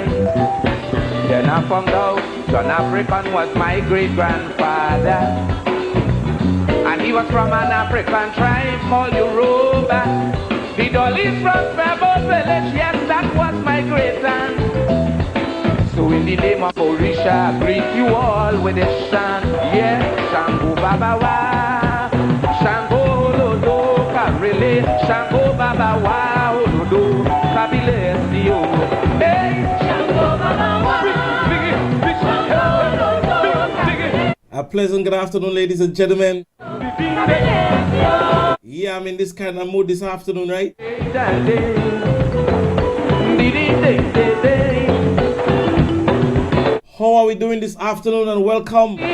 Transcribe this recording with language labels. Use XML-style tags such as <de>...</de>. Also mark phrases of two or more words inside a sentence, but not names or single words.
<en>Then I found out John African was my great-grandfather, and he was from an African tribe called Yoruba. The Dolly's from Fairboat Village, yes, that was my great-aunt. So in the name of Orisha, I greet you all with a chant. Yeah,</en> <yo>Shango Baba Wa, Shango Lodo, Karile, Shango Baba Wa, Olodo, Kabile Sio. Hey, Shango Baba Wa,</yo> <en>A pleasant good afternoon, ladies and gentlemen. Yeah, I'm in this kind of mood this afternoon, right? How are we doing this afternoon, and welcome.</en>